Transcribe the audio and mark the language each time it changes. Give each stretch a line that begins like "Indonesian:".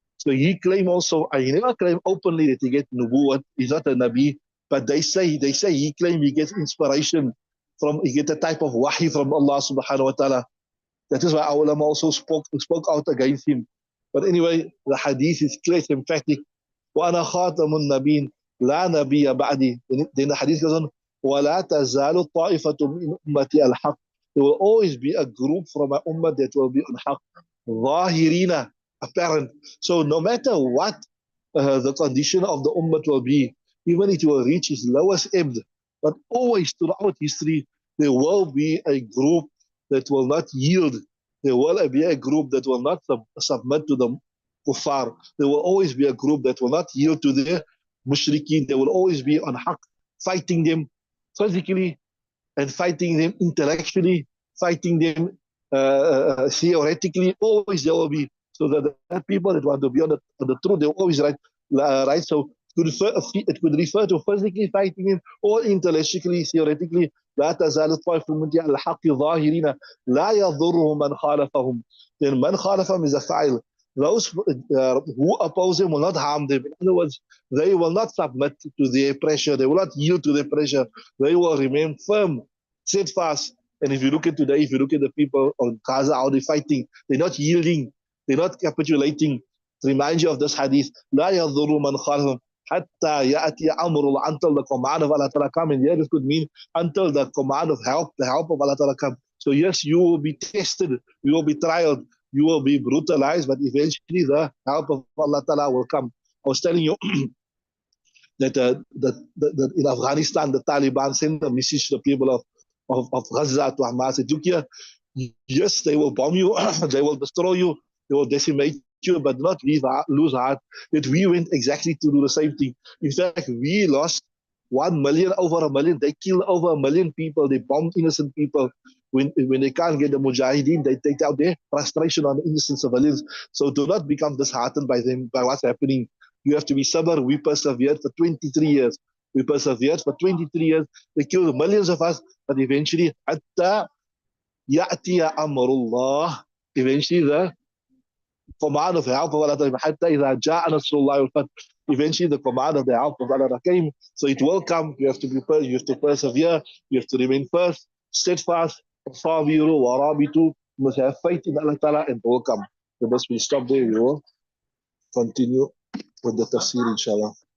English: So he claimed also, he never claimed openly that he gets nubuwwat. He's not a Nabi. But they say he claimed he gets inspiration from, he gets a type of wahi from Allah subhanahu wa ta'ala. That is why our ulama also spoke out against him. But anyway, the hadith is clear, emphatic.
Arabic: وَأَنَا خَاتَمُ النَّبِيِّينَ لَا نَبِيَّ بَعْدِي.
English: Then the hadith goes on,
Arabic: وَلَا تَزَالُ طَائِفَةٌ مِنْ أُمَّتِي الْحَقِّ.
English: There will always be a group from my ummah that will be on haqq. ظَاهِرِينَ, apparent. So no matter what the condition of the ummah will be, even if it will reach its lowest ebb, but always throughout history, there will be a group that will not yield. There will be a group that will not submit to the kuffar. There will always be a group that will not yield to the mushrikeen. There will always be on haqq, fighting them physically and fighting them intellectually, fighting them theoretically. Always there will be. So that the people that want to be on the truth, they will always right. So it could refer to physically fighting him or intellectually, theoretically.
Arabic: لا تزال الطائفة من على الحق ظاهرين لا يضرهم من خالفهم.
English: Then
Arabic: من خالفهم
English: is a file. Those who oppose him will not harm them. In other words, they will not submit to their pressure. They will not yield to their pressure. They will remain firm, steadfast. And if you look at today, if you look at the people of Gaza, how they're fighting, they're not yielding, they're not capitulating. It reminds you of this hadith.
Arabic: لا يضر من خالفهم حتى يأتي أمر الله,
English: until the command of Allah Ta'ala come. And here this could mean until the command of help, the help of Allah Ta'ala come. So yes, you will be tested, you will be trialed, you will be brutalized, but eventually the help of Allah Ta'ala will come. I was telling you that, that in Afghanistan, the Taliban sent a message to the people of Gaza, to Hamas, said, look here, yes, they will bomb you, they will destroy you, they will decimate you, but not lose heart that we went exactly to do the same thing. In fact, we lost 1 million, over 1 million. They killed over 1 million people. They bombed innocent people. When they can't get the mujahideen, they take out their frustration on the innocent civilians. So do not become disheartened by them, by what's happening. You have to be sabr. We persevered for 23 years. We persevered for 23 years. They killed millions of us, but eventually, hatta ya'tiya amrullah, eventually command of help of Allah
Arabic: حتى إذا جاء نصر الله والفتح.
English: Eventually the command of the help of Allah came. So it will come. You have to be, you have to persevere. You have to remain first, steadfast.
Arabic: صابروا ورابطوا.
English: You must have faith in Allah Ta'ala and it will come. So thus we stop there. We will continue with the tafsir inshallah.